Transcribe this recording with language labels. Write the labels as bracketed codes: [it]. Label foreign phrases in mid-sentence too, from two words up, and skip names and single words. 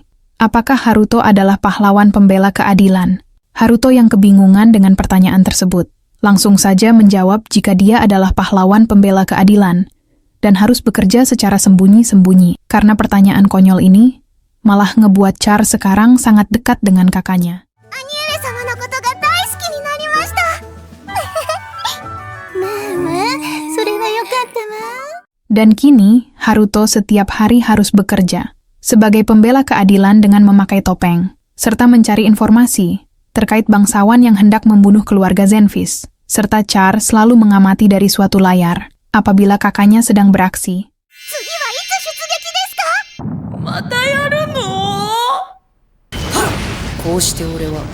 [id] Apakah Haruto adalah pahlawan pembela keadilan? Haruto yang kebingungan dengan pertanyaan tersebut langsung saja menjawab jika dia adalah pahlawan pembela keadilan dan harus bekerja secara sembunyi-sembunyi. Karena pertanyaan konyol ini malah ngebuat Char sekarang sangat dekat dengan kakaknya. [ja] アニエレ様のことが大好きになりましたまあそれはよかったわ。 [id] Dan kini, Haruto setiap hari harus bekerja sebagai pembela keadilan dengan memakai topeng, serta mencari informasi terkait bangsawan yang hendak membunuh keluarga Zenfis, serta Char selalu mengamati dari suatu layar apabila kakaknya sedang beraksi. [ja] 次はいつ出撃ですか？またやるの？こうして俺は